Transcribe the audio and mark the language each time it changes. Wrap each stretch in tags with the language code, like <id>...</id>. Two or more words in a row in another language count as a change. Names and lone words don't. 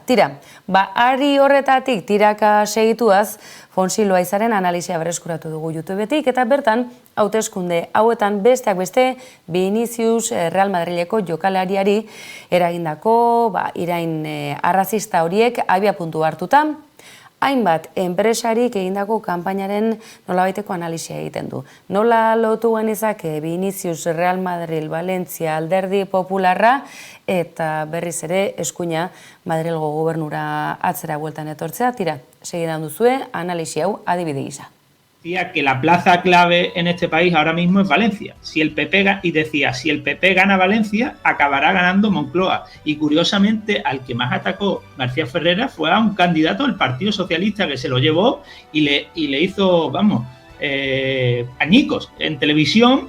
<eu>Tira, ari horretatik tiraka segituaz, Fonsi Loaizaren analisia berreskuratu dugu YouTubetik eta bertan hauteskunde hauetan besteak beste Vinicius Real Madrileko jokalariari eragindako irain arrazista horiek abiapuntu hartuta, hainbat enpresarik egindako kanpainaren nolabaiteko analisia egiten du. Nola lotu genezake Vinicius Real Madrid Valencia Alderdi Popularra eta berriz ere eskuina Madrilgo gobernura atzera bueltan etortzea. Tira, segidan duzue analisia hau adibide gisa.</eu> <es>Decía que la plaza clave en este país ahora mismo es Valencia. Si el PP gana Valencia, acabará ganando Moncloa. Y curiosamente, al que más atacó García Ferreras fue a un candidato del Partido Socialista que se lo llevó y le hizo, añicos en televisión.</es>